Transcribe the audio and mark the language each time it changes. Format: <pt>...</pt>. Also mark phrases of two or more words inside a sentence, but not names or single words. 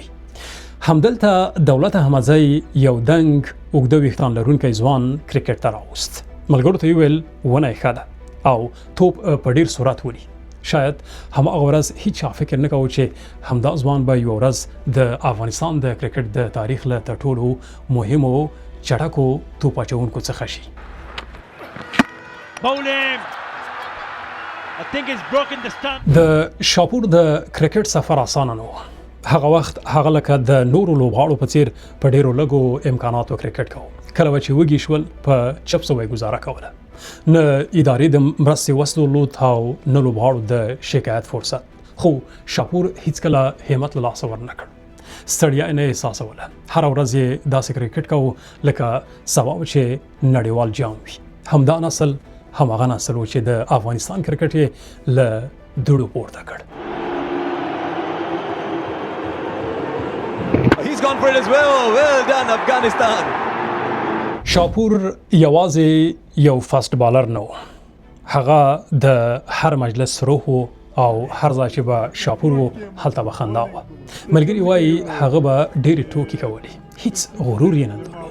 <ps>همدلته دولت احمدزی یو دنګ اوږده ویښتان لرونکی ځوان کرکټ ته راوست. ملګرو ته یې وویل ونه یې ښه ده او توپ په ډېر سرعت ولي. شاید هماغه ورځ هیچا فکر نه کوو چې همدا ځوان به یوه ورځ د افغانستان د کرکټ د تاریخ له تر ټولو مهمو چټکو توپ اچوونکو څخه شي.</ps> <en>Bowling. I think he's broken the stump.</en> <ps>د شاپور د کرکټ سفر اسانه نه و. هغه وخت هغه لکه د نورو لوبغاړو په څیر په ډېرو لږو امکاناتو کرکټ کوو. کله به چې وږي شول په چپسو به یې ګزاره کوله. نه ادارې د مرستې وس درلود او نه لوبغاړو د شکایت فرصت. خو شاپور هیڅکله همت له لاسه ورنه کړ. ستړیا یې نه احساسوله. هره ورځ یې داسې کرکټ کوو لکه سبا چې نړیوال جام وي. همدا نسل هماغه نسل و چې د افغانستان کرکټ یې له دوړو پورته کړ.</ps> <en>He's gone for it as well. Well done, Afghanistan.</en> <ps>شاپور یوازې یو</ps> <en>fast bowler</en> <ps>نه و. هغه د هر مجلس روح او هر ځای چې به شاپور و هلته به خندا وه. ملګري وایي هغه به ډېرې ټوکې کولې، هیڅ غرور یې نه درلود.</ps>